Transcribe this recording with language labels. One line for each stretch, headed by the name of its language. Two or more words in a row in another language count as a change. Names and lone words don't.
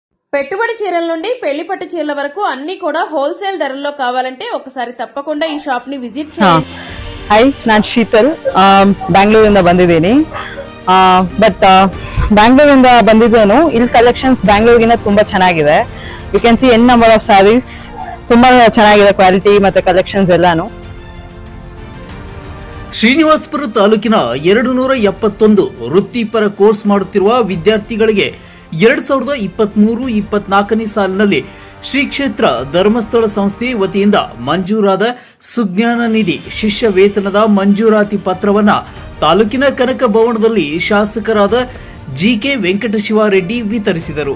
Telugu: పెట్టుబడి చీరల నుండి పెళ్లి పట్టు చీరల వరకు అన్ని కూడా హోల్సేల్ ధరల్లో కావాలంటే ఒకసారి తప్పకుండా ఈ షాప్ ని విజిట్ చేయండి.
Kannada: ಹಾಯ್, ನಾನು ಶೀತಲ್ ಬ್ಯಾಂಗ್ಳೂರಿಂದ ಬಂದಿದ್ದೀನಿ. ಬಟ್ ಬ್ಯಾಂಗ್ಳೂರಿಂದ ಬಂದಿದ್ದೇನು. ಇಲ್ಲಿ ಕಲೆಕ್ಷನ್ಸ್ ಬ್ಯಾಂಗ್ಳೂರಿಗಿಂತ ತುಂಬಾ ಚೆನ್ನಾಗಿದೆ.
English: You can see n number of sarees,
Kannada: ತುಂಬಾ ಚೆನ್ನಾಗಿದೆ ಕ್ವಾಲಿಟಿ ಮತ್ತೆ ಕಲೆಕ್ಷನ್ಸ್ ಎಲ್ಲಾನು. ಶ್ರೀನಿವಾಸಪುರ ತಾಲೂಕಿನ 271 ವೃತ್ತಿಪರ ಕೋರ್ಸ್ ಮಾಡುತ್ತಿರುವ ವಿದ್ಯಾರ್ಥಿಗಳಿಗೆ 2023-24ನೇ ಸಾಲಿನಲ್ಲಿ ಶ್ರೀ ಕ್ಷೇತ್ರ ಧರ್ಮಸ್ಥಳ ಸಂಸ್ಥೆ ವತಿಯಿಂದ ಮಂಜೂರಾದ ಸುಜ್ಞಾನ ನಿಧಿ ಶಿಷ್ಯ ವೇತನದ ಮಂಜೂರಾತಿ ಪತ್ರವನ್ನ ತಾಲೂಕಿನ ಕನಕ ಭವನದಲ್ಲಿ ಶಾಸಕರಾದ ಜಿಕೆ ವೆಂಕಟಶಿವಾರೆಡ್ಡಿ ವಿತರಿಸಿದರು.